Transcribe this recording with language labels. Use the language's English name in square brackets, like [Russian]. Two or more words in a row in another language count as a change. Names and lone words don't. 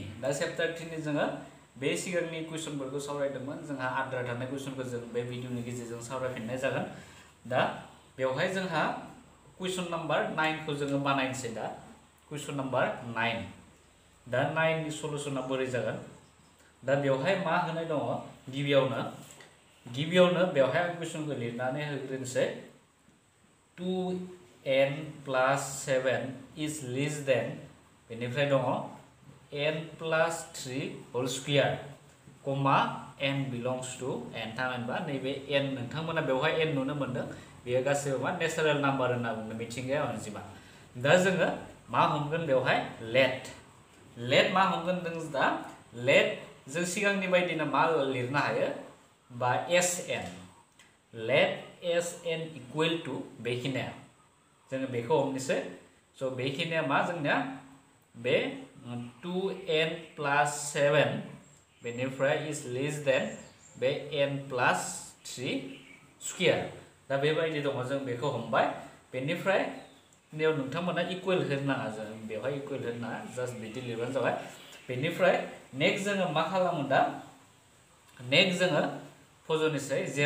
[Bodo] दा चैप्टार 3 नि जोङो बे सिगांनि कुइसनफोरखौ सावरायदोंमोन जोंहा आद्रा थानाय कुइसनखौ जों बे भिडिअनि गेजेरजों सावरायफिननाय जागोन दा बेवहाय जोंहा कुइसन नम्बर 9 खौ जोङो बानायनोसै दा कुइसन नम्बर 9 दा 9 नि सलुशना बोरै जागोन दा बेवहाय मा होनाय दङ गिबियावनो बेवहाय आं कुइसनखौ लिरनानै होग्रोनोसै [English] 2n plus 7 is less than [Bodo] बेनिफ्राय दङ [English] n plus 3 whole square comma n belongs to n [Bodo] थामहिनबा नैबे n नोंथांमोना बेवहाय n नुनो मोनदों बेयो गासैबो मा नेचारेल नाम्बार होनना बुङो मिथिंगायारि अनजिमा दा जोङो मा हमगोन बेवहाय लेट मा हमगोन जों दा लेट जों सिगांनि बायदिनो मा लिरनो हायो बा [English] sn let sn equal to [Bodo] बेखिनिया जोङो बेखौ हमनोसै स' बेखिनिया मा जोंनिया बे [English] 2n plus 7 [Bodo] बेनिफ्राय [English] is less than [Bodo] बे [English] n plus 3 [Bodo] स्क्वायर दा बेबायदि दङ जों बेखौ हमबाय बेनिफ्राय नेयाव नोंथांमोना इकुवेल होनो नाङा जों बेवहाय इकुवेल होनो नाङा जास्ट बिदि लिरबानो जाबाय बेनिफ्राय नेक्स्ट जोङो मा खालामो दा नेक्स्ट जोङो फज'नोसै